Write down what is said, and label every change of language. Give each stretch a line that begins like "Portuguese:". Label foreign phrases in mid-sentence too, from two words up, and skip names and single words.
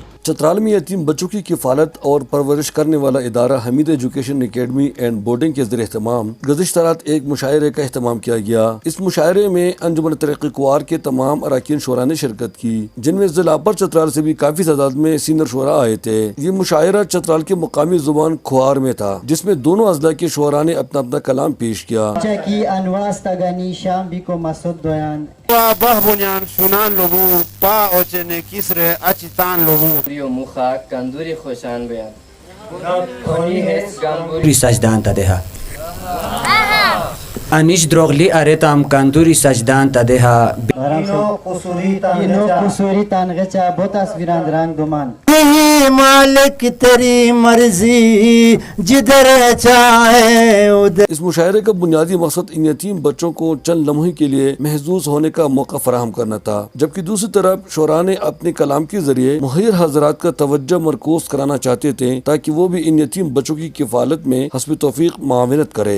Urdu: چترال میں یتیم بچوں کی کفالت اور پرورش کرنے والا ادارہ حمید ایجوکیشن اکیڈمی اینڈ بورڈنگ کے زیر اہتمام گزشتہ رات ایک مشاعرے کا اہتمام کیا گیا۔ اس مشاعرے میں انجمن ترقی کوار کے تمام اراکین شعراء نے شرکت کی، جن میں ضلع پر چترال سے بھی کافی تعداد میں سینئر شعراء آئے تھے۔ یہ مشاعرہ چترال کے مقامی زبان کھوار میں تھا، جس میں دونوں اضلاع کے شعراء نے اپنا اپنا کلام پیش کیا۔
Khowar: بہبونیان سنان لبو پا اوچنے کسرے اچتان لبو ریو مخا کندوری خوشان بیان سجدان تدها انیش دروغلی ارتام کندوری سجدان تدها اینو قصوری تانغچا بوتاس ویران رنگ دومان
Urdu: مالک تیری مرضی جدھر چاہے ادھر۔ اس مشاعرے کا بنیادی مقصد ان یتیم بچوں کو چند لمحے کے لیے محظوظ ہونے کا موقع فراہم کرنا تھا، جبکہ دوسری طرف شعراء نے اپنے کلام کے ذریعے مخیر حضرات کا توجہ مرکوز کرانا چاہتے تھے، تاکہ وہ بھی ان یتیم بچوں کی کفالت میں حسب توفیق معاونت کرے۔